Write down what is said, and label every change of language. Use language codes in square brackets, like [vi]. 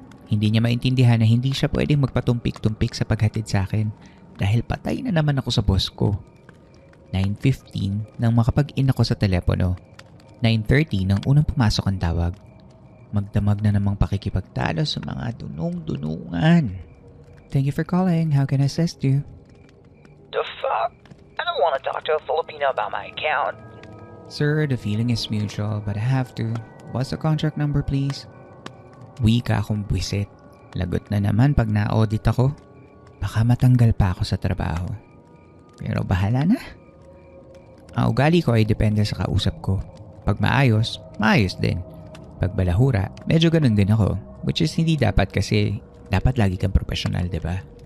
[tl] Hindi niya maintindihan na hindi siya pwedeng magpatumpik-tumpik sa paghatid sa akin dahil patay na naman ako sa boss ko. 9:15 nang makapag-in ako sa telepono. 9:30 nang unang pumasok ang tawag. Magdamag na namang pakikipagtalo sa mga dunong-dunungan. [en] Thank you for calling. How can I assist you? The fuck? I don't want to talk to a Filipino about my account. Sir, the feeling is mutual but I have to. What's the contract number, please? [tl] Wika akong buwisit. Lagot na naman pag na-audit ako. Baka matanggal pa ako sa trabaho. Pero bahala na. Ang ugali ko ay depende sa kausap ko. Pag maayos, maayos din. Pag balahura, medyo ganun din ako. [en] Which is [tl] hindi dapat kasi dapat lagi kang professional, diba?